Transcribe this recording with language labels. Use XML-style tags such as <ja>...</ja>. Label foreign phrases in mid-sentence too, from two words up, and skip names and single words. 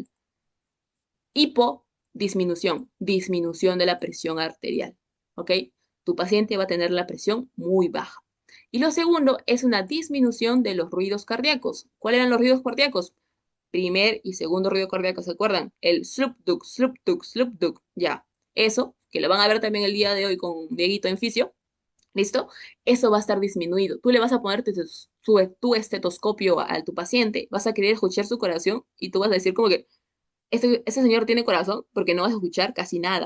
<es>Hipo, disminución de la presión arterial. ¿Ok? Tu paciente va a tener la presión muy baja. Y lo segundo es una disminución de los ruidos cardíacos. ¿Cuáles eran los ruidos cardíacos? Primer y segundo ruido cardíaco, ¿se acuerdan? El slup duk, slup duk, slup duk. Ya, eso, que lo van a ver también el día de hoy con Dieguito en fisio, ¿listo? Eso va a estar disminuido. Tú le vas a poner tu estetoscopio a tu paciente, vas a querer escuchar su corazón y tú vas a decir como que ese señor tiene corazón porque no vas a escuchar casi nada.</es>